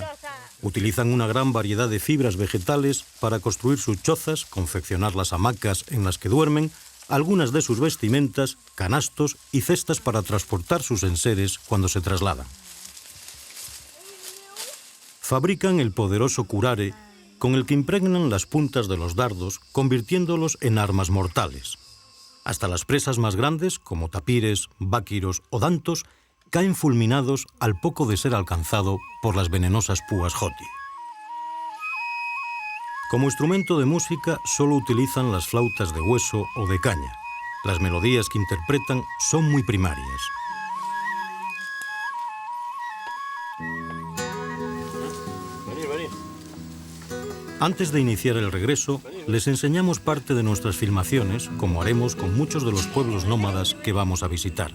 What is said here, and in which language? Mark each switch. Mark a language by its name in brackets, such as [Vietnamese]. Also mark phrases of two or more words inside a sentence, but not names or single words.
[Spanish] Utilizan una gran variedad de fibras vegetales para construir sus chozas, confeccionar las hamacas en las que duermen, algunas de sus vestimentas, canastos y cestas para transportar sus enseres cuando se trasladan. Fabrican el poderoso curare, con el que impregnan las puntas de los dardos, convirtiéndolos en armas mortales. Hasta las presas más grandes, como tapires, báquiros o dantos, caen fulminados al poco de ser alcanzado por las venenosas púas joti. Como instrumento de música solo utilizan las flautas de hueso o de caña. Las melodías que interpretan son muy primarias. Antes de iniciar el regreso, les enseñamos parte de nuestras filmaciones, como haremos con muchos de los pueblos nómadas que vamos a visitar.